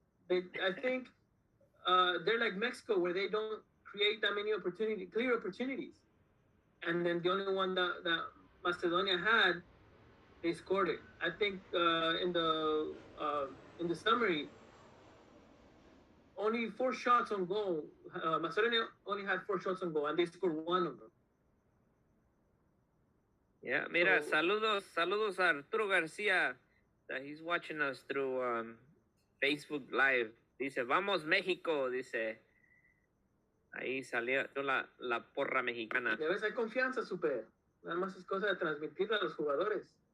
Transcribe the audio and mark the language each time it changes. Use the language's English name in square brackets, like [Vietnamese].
[English] I think they're like Mexico, where they don't create that many clear opportunities, and then the only one that Macedonia had, they scored it. I think in the summary, only 4 shots on goal. Macedonia only had 4 shots on goal, and they scored 1 of them. [Spanish] Yeah, mira, saludos a Arturo García. [English] He's watching us through Facebook Live. [Spanish] Dice, vamos México, dice. Ahí salió la porra mexicana. Ya ves, hay confianza, super. Nada más es cosa de transmitirla a los jugadores.